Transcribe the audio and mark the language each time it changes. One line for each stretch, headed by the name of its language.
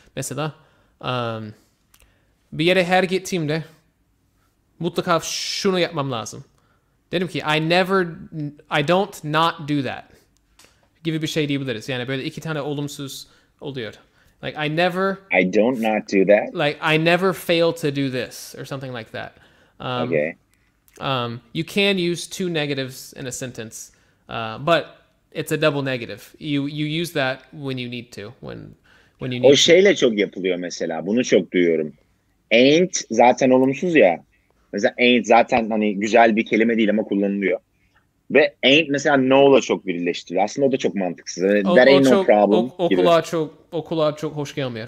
Turkish: Mesela bir yere her gittiğimde mutlaka şunu yapmam lazım. Dedim ki
English: I don't not do that
Turkish: gibi bir şey diyebiliriz. Yani böyle iki tane olumsuz oluyor.
English: Like I don't not do that. like I never fail to do this or something like that. Okay. You can use two negatives in a sentence, but it's a double negative. You use that when you need to. When you need
Turkish: O
English: to.
Turkish: şeyle çok yapılıyor mesela. Bunu çok duyuyorum. Ain't zaten olumsuz ya. Mesela ain't zaten hani güzel bir kelime değil ama kullanılıyor. Ve ain't mesela no'la çok birleştiriyor. Aslında o da çok mantıksız.
English: That ain't no problem gibi.
Turkish: O kulağa çok hoş gelmiyor.